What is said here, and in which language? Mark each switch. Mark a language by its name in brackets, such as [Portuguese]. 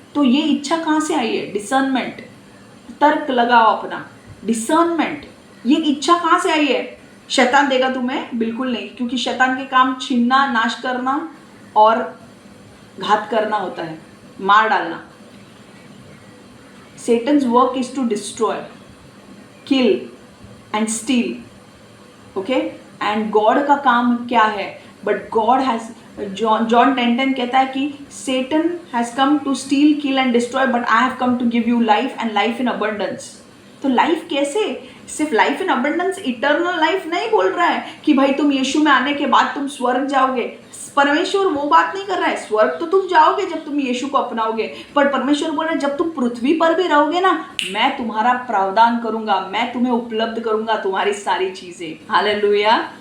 [Hindi] तो ये इच्छा कहाँ से आई है? डिसर्नमेंट, तर्क लगाओ अपना, डिसर्नमेंट। ये इच्छा कहाँ से आई है? शैतान देगा तुम्हें? बिल्कुल नहीं, क्योंकि शैतान के काम छीनना, नाश करना और घात करना होता है, मार डालना। [English] Satan's work is to destroy, kill and steal. Okay? And God [Hindi] का काम क्या है? [English] But God has, John 10:10 [Hindi] कहता है कि [English] Satan has come to steal, kill and destroy, but I have come to give you life and life in abundance. [Hindi] तो life कैसे? सिर्फ [English] life in abundance, [Hindi] eternal life नहीं बोल रहा है कि भाई तुम यीशु में आने के बाद तुम स्वर्ग जाओगे। परमेश्वर वो बात नहीं कर रहा है। स्वर्ग तो तुम जाओगे जब तुम यीशु को अपनाओगे, पर परमेश्वर बोल रहा है जब तुम पृथ्वी पर भी रहोगे ना, मैं तुम्हारा प्रावधान करूंगा, मैं तुम्हें उपलब्ध करूंगा तुम्हारी सारी चीजें। हालेलुया।